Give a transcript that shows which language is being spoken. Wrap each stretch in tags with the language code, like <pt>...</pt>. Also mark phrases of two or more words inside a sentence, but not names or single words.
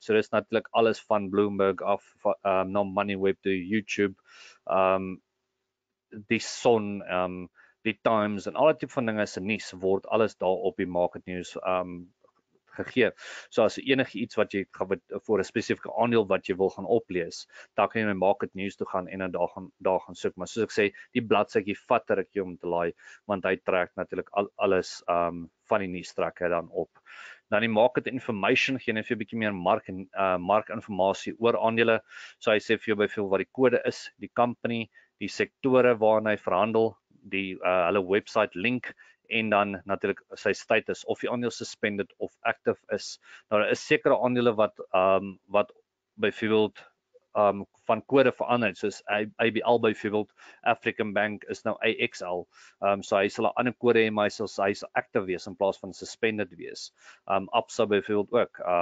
<af>So dis natuurlik alles van Bloomberg af na Moneyweb toe YouTube, die Son, die Times en al die tipe van dinge se nuus word alles daar op die</af> <en>market news</en> <af>gegee. So as enige iets wat jy vir 'n spesifieke aandeel wat jy wil gaan oplees, dan kan jy na</af> <en>market news</en> <af>toe gaan en dan daar gaan soek. Maar soos ek sê, die bladsytjie vat 'n rukkie om te laai, want hy trek natuurlik alles van die nuus trek hy dan op. Dan die</af> <en>market information</en> <af>gee net vir 'n bietjie meer markinformasie oor aandele. So hy sê vir jou byvoorbeeld wat die kode is, die company, die sektore waarin hy verhandel, die hulle</af> <en>website link</en> <af>en dan natuurlik sy status of die aandeel suspended of active is. Nou daar is sekere aandele wat byvoorbeeld van kode verander, soos ABL byvoorbeeld, African Bank is nou AXL. So hy sal 'n ander kode hê, maar hy sal active wees in plaas van suspended wees. Absa byvoorbeeld ook.</af>